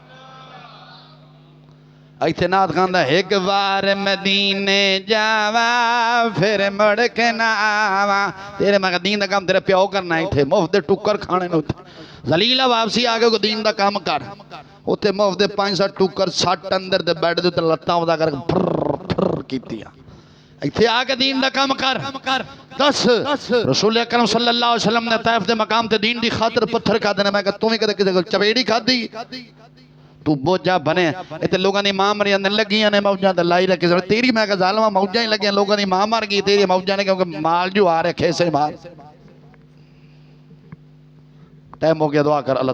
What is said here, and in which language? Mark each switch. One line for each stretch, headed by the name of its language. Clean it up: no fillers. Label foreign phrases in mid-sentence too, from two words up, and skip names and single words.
Punjabi: ਇੱਥੇ ਨਾਤ ਗਾਂਦਾ, ਏਕ ਬਾਰ ਮਦੀਨੇ ਜਾਵਾ ਫਿਰ ਮੁੜ ਕੇ ਨਾ ਆਵਾ। ਤੇਰੇ ਮੈਂ ਦੀਨ ਦਾ ਕਾਮ ਤੇਰੇ ਪਿਓ ਕਰਨਾ, ਇੱਥੇ ਮੁਫ਼ਤ ਦੇ ਟੁੱਕਰ ਖਾਣੇ ਨੂੰ ਜਲੀਲਾ ਵਾਪਸੀ ਆ ਗਏ, ਦੀਨ ਦਾ ਕਾਮ ਕਰ। ਉੱਥੇ ਮੁਫ਼ਤ ਦੇ 5-7 ਟੁੱਕਰ ਸੱਟ ਅੰਦਰ ਦੇ ਬੈਡ ਦੇ ਉੱਤੇ ਲੱਤਾਂ ਉਦਾ ਕਰ ਕੀਤੀਆਂ। ਇੱਥੇ ਆਕੇ ਦੀਨ ਦਾ ਕਾਮ ਕਰ। ਦੱਸ ਰਸੂਲ ਅਕਰਮ
Arabic: صلى الله عليه وسلم
Punjabi: ਨੇ ਤੈਫ ਦੇ ਮਕਾਮ ਤੇ ਦੀਨ ਦੀ ਖ਼ਾਤਿਰ ਪੱਥਰ ਖਾਦੇ ਨੇ। ਮੈਂ ਕਹਾ ਤੂ ਭੀ ਕਦੇ ਕਿਸੇ ਕੋਲ ਚਪੇੜੀ ਖਾਦੀ? ਤੂ ਬੋਝਾ ਬਣੇ ਇੱਥੇ ਲੋਗਾਂ ਦੀ ਮਾਂ ਮਰੀ ਲਗੀਆਂ ਨੇ ਮੌਜਾਂ ਤੇ ਲਾਈ ਰੱਖੇ ਤੇਰੀ। ਮੈਂ ਕਹਾ ਜ਼ਾਲਮਾ ਮੌਜਾਂ ਹੀ ਲਗੀਆਂ, ਲੋਗਾਂ ਦੀ ਮਾਂ ਮਰ ਗਈ, ਤੇਰੀ ਮੌਜਾਂ ਨੇ ਕਿਉਂਕਿ ਮਾਲ ਜੋ ਆ ਰੱਖੇ ਸੇ ਮਾਲ। ਟਾਈਮ ਹੋ ਗਿਆ, ਦੁਆ ਕਰ ਅੱਲਾਹ।